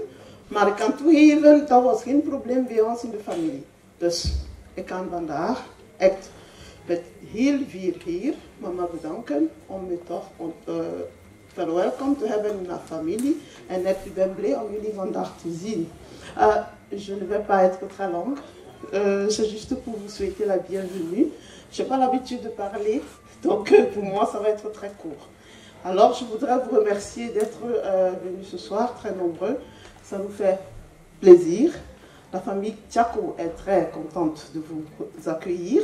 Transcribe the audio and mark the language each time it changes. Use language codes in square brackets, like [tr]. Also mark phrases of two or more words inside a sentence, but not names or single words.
[nl] Maar ik kan toegeven, dat was geen probleem bij ons in de familie. Dus ik kan vandaag echt met heel veel eer mama bedanken om me toch verwelkomd te hebben in haar familie. En ik ben blij om jullie vandaag te zien. [fr] Je ne vais pas être très longue. C'est juste pour vous souhaiter la bienvenue. Je n'ai pas l'habitude de parler, donc pour moi ça va être très court. Alors je voudrais vous remercier d'être venus ce soir, très nombreux. Ça nous fait plaisir. La famille Tchako est très contente de vous accueillir.